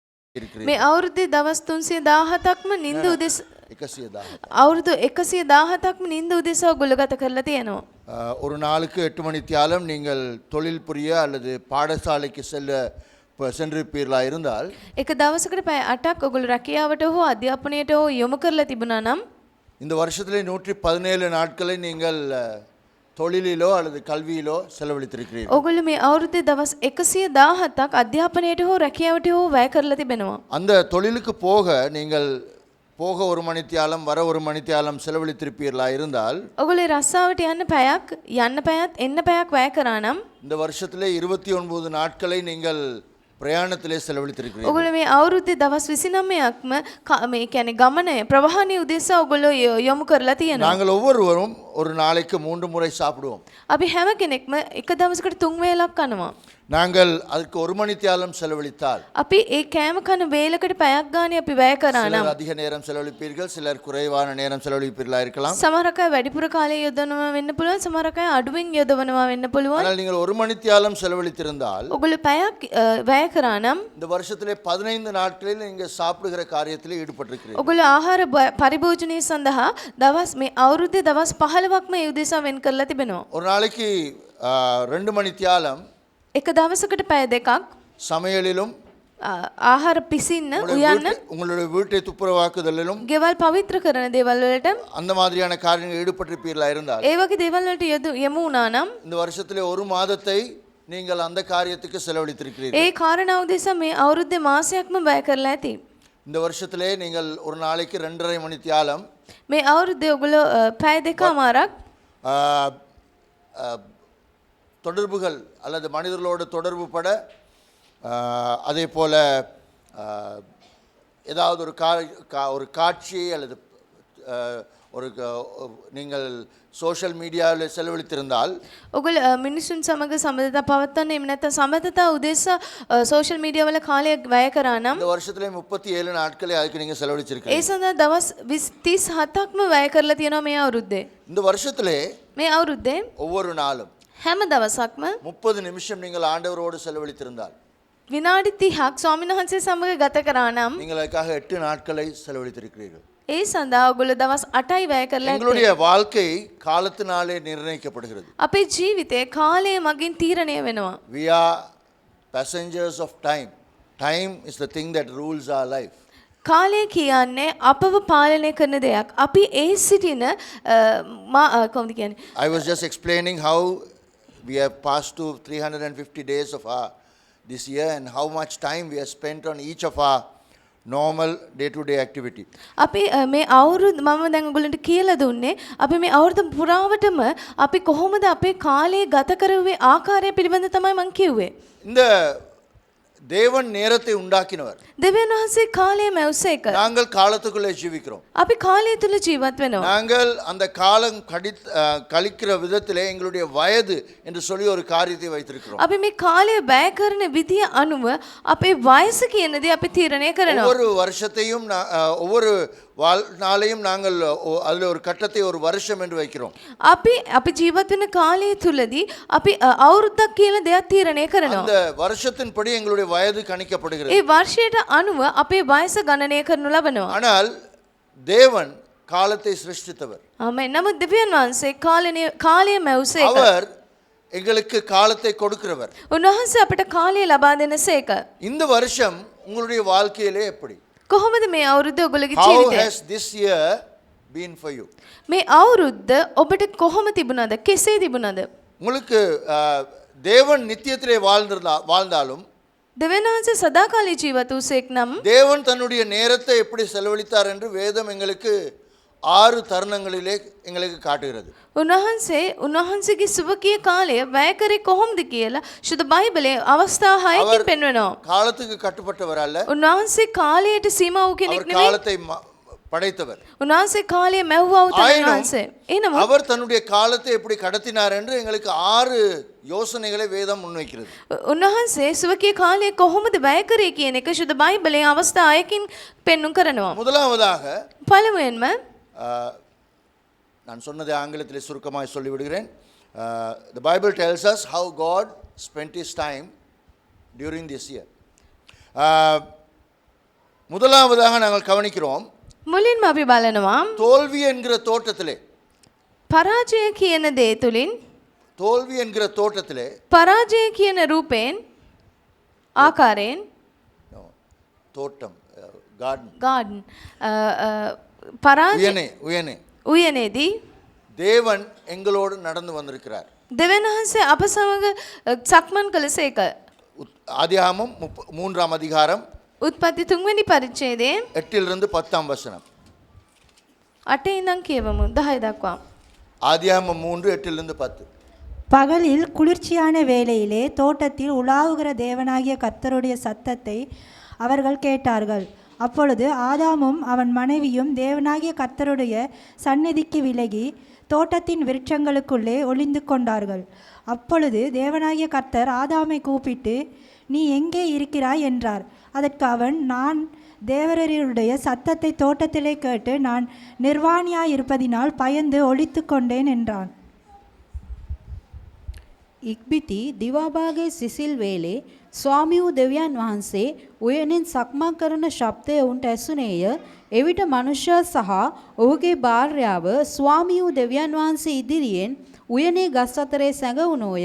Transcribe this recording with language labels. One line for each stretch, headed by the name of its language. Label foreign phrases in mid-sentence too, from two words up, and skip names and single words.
Tamil: இருக்கிறீர்கள்.
Sinhala: මේ අවුරුද්දේ දවස් 317ක්ම නිින්ද උදෙස 117. අවුරුදු 117ක්ම නිින්ද උදෙසා ඔයගොල්ලෝ ගත කරලා තියෙනවා.
Tamil: ஒரு நாளுக்கு 8 மணி தியாலம் நீங்கள் தொழில் புரிய அல்லது பாடசாலைக்கு சென்றிருப்பீர்களா இருந்தால்
Sinhala: එක දවසකට පැය 8ක් ඔයගොල්ලෝ රැකියාවට හෝ අධ්‍යාපනයට හෝ යොමු කරලා තිබුණා නම්
Tamil: இந்த வருஷத்திலே 117 நாட்களை நீங்கள் தொழிலிலோ அல்லது கல்வியிலோ செலவழித்திருக்கிறீர்கள்.
Sinhala: ඔයගොල්ලෝ මේ අවුරුද්දේ දවස් 117ක් අධ්‍යාපනයට හෝ රැකියාවට හෝ වැය කරලා තිබෙනවා.
Tamil: அந்த தொழிலுக்கு போக நீங்கள் போக ஒரு மணித்தியாலம் வர ஒரு மணித்தியாலம் செலவழித்திருப்பீர்களா இருந்தால்
Sinhala: ඔයගොල්ලෝ රස්සාවට යන්න පැයක් යන්න පැයක් එන්න පැයක් වැය කරා නම්
Tamil: இந்த வருஷத்திலே 29 நாட்களை நீங்கள் பிரயாணத்திலே செலவழித்திருக்கிறீர்கள்.
Sinhala: ඔයගොල්ලෝ මේ අවුරුද්දේ දවස් 29ක්ම මේ කියන්නේ ගමනේ ප්‍රවාහණය උදෙසා ඔයගොල්ලෝ යොමු කරලා තියෙනවා.
Tamil: நாங்கள் ஒவ்வொருவரும் ஒரு நாளைக்கு 3 முறை சாப்பிடுவோம்.
Sinhala: අපි හැම කෙනෙක්ම එක දවසකට 3 වේලක් කනවා.
Tamil: நாங்கள் அதுக்கு ஒரு மணித்தியாலம் செலவழித்தால்
Sinhala: අපි ඒ කෑම කන වේලකට පැයක් ගානේ අපි වැය කරා නම්
Tamil: சிலர் அதிக நேரம் செலவழிப்பீர்கள், சிலர் குறைவான நேரம் செலவழிப்பீர்களா இருக்கலாம்.
Sinhala: සමහර අය වැඩිපුර කාලය යොදවනවා වෙන්න පුළුවන්, සමහර අය අඩුවෙන් යොදවනවා වෙන්න පුළුවන්.
Tamil: ஆனால் நீங்கள் ஒரு மணித்தியாலம் செலவழித்திருந்தால்
Sinhala: ඔයගොල්ලෝ පැයක් වැය කරා නම්
Tamil: இந்த வருஷத்திலே 15 நாட்களில் நீங்கள் சாப்பிடுகிற காரியத்தில் ஈடுபட்டிருக்கிறீர்கள்.
Sinhala: ඔයගොල්ලෝ ආහාර පරිභෝජනය සඳහා දවස් මේ අවුරුද්දේ දවස් 15ක්ම ඒ උදෙසා වෙන් කරලා තිබෙනවා.
Tamil: ஒரு நாளைக்கு 2 மணித்தியாலம்
Sinhala: එක දවසකට පැය දෙකක්
Tamil: சமையலிலும்
Sinhala: ආහාර පිසින්න උයන්න
Tamil: உங்களுடைய வீட்டை துப்புரவாக்குதலிலும்
Sinhala: ගෙවල් පවිත්‍ර කරන දේවල් වලට
Tamil: அந்த மாதிரியான காரியங்கள் ஈடுபட்டிருப்பீர்களா இருந்தால்
Sinhala: ඒ වගේ දේවල් වලට යොමු වුණා නම්
Tamil: இந்த வருஷத்திலே ஒரு மாதத்தை நீங்கள் அந்த காரியத்துக்கு செலவழித்திருக்கிறீர்கள்.
Sinhala: ඒ කාරණා උදෙසා මේ අවුරුද්දේ මාසයක්ම වැය කරලා ඇති.
Tamil: இந்த வருஷத்திலே நீங்கள் ஒரு நாளைக்கு 2.5 மணி தியாலம்
Sinhala: මේ අවුරුද්දේ ඔයගොල්ලෝ පැය දෙකමාරක්
Tamil: தொடர்புகள் அல்லது மனிதர்களோடு தொடர்பு பட அதே போல் ஏதாவது ஒரு காட்சி அல்லது ஒரு நீங்கள்
English: social mediaவில்
Tamil: செலவழித்திருந்தால்
Sinhala: ඔයගොල්ලෝ මිනිසුන් සමග සම්බන්ධතා පවත්වන්න එහෙම නැත්නම් සම්බන්ධතා උදෙසා
English: social media
Sinhala: වල කාලය වැය කරා නම්
Tamil: இந்த வருஷத்திலே 37 நாட்களை அதுக்கு நீங்கள் செலவழிச்சிருக்கீங்க.
Sinhala: ඒ සඳහා දවස් 37ක්ම වැය කරලා තියෙනවා මේ අවුරුද්දේ.
Tamil: இந்த வருஷத்திலே
Sinhala: මේ අවුරුද්දේ
Tamil: ஒவ்வொரு நாளும்
Sinhala: හැම දවසක්ම
Tamil: 30 நிமிஷம் நீங்கள் ஆண்டவரோடு செலவழித்திருந்தால்
Sinhala: විනාඩි 30ක් ස්වාමීන් වහන්සේ සමග ගත කරා නම්
Tamil: நீங்கள் அதுக்காக 8 நாட்களை செலவழித்திருக்கிறீர்கள்.
Sinhala: ඒ සඳහා ඔයගොල්ලෝ දවස් 8යි වැය කරලා
Tamil: எங்களுடைய வாழ்க்கை காலத்தினாலே நிர்ணயிக்கப்படுகிறது.
Sinhala: අපේ ජීවිතේ කාලය මගින් තීරණය වෙනවා.
English: We are passengers of time. Time is the thing that rules our life.
Sinhala: කාලය කියන්නේ අපව පාලනය කරන දෙයක්. අපි ඒ සිටින කොහොමද කියන්නේ?
English: I was just explaining how we have passed to 350 days of this year and how much time we have spent on each of our normal day-to-day activity.
Sinhala: අපි මේ අවුරුදු මම දැන් ඔයගොල්ලන්ට කියලා දුන්නේ අපි මේ අවුරුදු පුරාවටම අපි කොහොමද අපේ කාලය ගත කරුවේ ආකාරය පිළිබඳ තමයි මම කිව්වේ.
Tamil: இந்த தேவன் நேரத்தை உண்டாக்கினவர்.
Sinhala: දෙවියන් වහන්සේ කාලය මැවුස එක.
Tamil: நாங்கள் காலத்துக்குள்ளே ஜீவிக்கிறோம்.
Sinhala: අපි කාලය තුල ජීවත් වෙනවා.
Tamil: நாங்கள் அந்த காலம் கழிக்கிற விதத்திலே எங்களுடைய வயது என்று சொல்லி ஒரு காரியத்தை வைத்திருக்கிறோம்.
Sinhala: අපි මේ කාලය වැය කරන විදිය අනුව අපේ වයස කියන දේ අපි තීරණය කරනවා.
Tamil: ஒவ்வொரு வருஷத்தையும் ஒவ்வொரு நாளையும் நாங்கள் அதில் ஒரு கட்டத்தை ஒரு வருஷம் என்று வைக்கிறோம்.
Sinhala: අපි ජීවත් වෙන කාලය තුලදී අපි අවුරුද්දක් කියලා දෙයක් තීරණය කරනවා.
Tamil: அந்த வருஷத்தின்படி எங்களுடைய வயது கணிக்கப்படுகிறது.
Sinhala: ඒ වර්ෂයට අනුව අපේ වයස ගණනය කරනු ලබනවා.
Tamil: ஆனால் தேவன் காலத்தை சிருஷ்டித்தவர்.
Sinhala: ආමෙන්. නමුත් දෙවියන් වහන්සේ කාලය මැවුස එක.
Tamil: அவர் எங்களுக்கு காலத்தை கொடுக்கிறவர்.
Sinhala: උන්වහන්සේ අපට කාලය ලබා දෙනසේක.
Tamil: இந்த வருஷம் உங்களுடைய வாழ்க்கையிலே எப்படி?
Sinhala: කොහොමද මේ අවුරුද්ද ඔයගොල්ලෝගේ
English: How
Sinhala: ජීවිතේ?
English: has this year been for you?
Sinhala: මේ අවුරුද්ද ඔබට කොහොම තිබුණාද? කෙසේ තිබුණාද?
Tamil: உங்களுக்கு தேவன் நித்தியத்திலே வாழ்ந்தாலும்
Sinhala: දෙවියන් වහන්සේ සදාකාලී ජීවත් වූසේක් නම්
Tamil: தேவன் தன்னுடைய நேரத்தை எப்படி செலவழித்தார் என்று வேதம் எங்களுக்கு 6 தருணங்களிலே எங்களுக்கு காட்டுகிறது.
Sinhala: උන්වහන්සේගේ සුවකීය කාලය වැය කරේ කොහොමද කියලා සුදු බයිබලයේ අවස්ථා 6කින් පෙන්වනවා.
Tamil: காலத்துக்கு கட்டுப்பட்டவர் அல்ல.
Sinhala: උන්වහන්සේ කාලයට සීමා වූ කෙනෙක්
Tamil: அவர்
Sinhala: නෙවෙයි.
Tamil: காலத்தை படைத்தவர்.
Sinhala: උන්වහන්සේ කාලය මැව්වා වූ උන්වහන්සේ. එනමුත්
Tamil: அவர் தன்னுடைய காலத்தை எப்படி கடத்தினார் என்று எங்களுக்கு 6 யோசனைகளை வேதம் முன்வைக்கிறது.
Sinhala: උන්වහන්සේ සුවකීය කාලය කොහොමද වැය කරේ කියන එක සුදු බයිබලයේ අවස්ථා 6කින් පෙන්වුම් කරනවා.
Tamil: முதலாவதாக
Sinhala: පළමුවෙන්ම
Tamil: நான் சொன்னதை ஆங்கிலத்தில் சுருக்கமாக சொல்லிவிடுகிறேன்.
English: The Bible tells us how God spent his time during this year.
Tamil: முதலாவதாக நாங்கள் கவனிக்கிறோம்,
Sinhala: මුලින්ම අපි බලනවා
Tamil: தோல்வி என்கிற தோட்டத்திலே,
Sinhala: පරාජය කියන දේ තුලින්
Tamil: தோல்வி என்கிற தோட்டத்திலே,
Sinhala: පරාජය කියන රූපයෙන් ආකාරයෙන්
Tamil: no, தோட்டம், கார்டன்,
Sinhala: ගාඩන් පරාජය உயனே උයනේදී
Tamil: தேவன் எங்களோடு நடந்து வந்திருக்கிறார்.
Sinhala: දෙවියන් වහන්සේ අප සමග සක්මන් කළසේක.
Tamil: ஆதியாகமம் 3ஆம் அதிகாரம்
Sinhala: උත්පත්ති 3 වෙනි පරිච්ඡේදයේ
Tamil: 8லிருந்து 10ஆம் வசனம்.
Sinhala: 8 ඉඳන් කියවමු 10 දක්වා.
Tamil: ஆதியாகமம் 3 8லிருந்து 10. பகலில் குளிர்ச்சியான வேளையிலே தோட்டத்தில் உலாவுகிற தேவனாகிய கர்த்தருடைய சத்தத்தை அவர்கள் கேட்டார்கள். அப்பொழுது ஆதாமும் அவன் மனைவியும் தேவனாகிய கர்த்தருடைய சந்நிதிக்கு விலகி தோட்டத்தின் விருட்சங்களுக்குள்ளே ஒளிந்து கொண்டார்கள். அப்பொழுது தேவனாகிய கர்த்தர் ஆதாமை கூப்பிட்டு, நீ எங்கே இருக்கிறாய் என்றார். அதற்கு அவன், நான் தேவரருடைய சத்தத்தை தோட்டத்திலே கேட்டு நான் நிர்வாணியாயிருப்பதினால் பயந்து ஒளித்து கொண்டேன் என்றான்.
Sinhala: ඉක්බිති දිවාභාගේ සිසිල් වේලේ ස්වාමී වූ දෙවියන් වහන්සේ උයනෙන් සක්මන් කරන ශබ්දය ඔවුන්ට ඇසුනේය. එවිට මනුෂ්‍යයා සහ ඔහුගේ භාර්යාව ස්වාමී වූ දෙවියන් වහන්සේ ඉදිරියෙන් උයනේ ගස් අතරේ සැඟවුණෝය.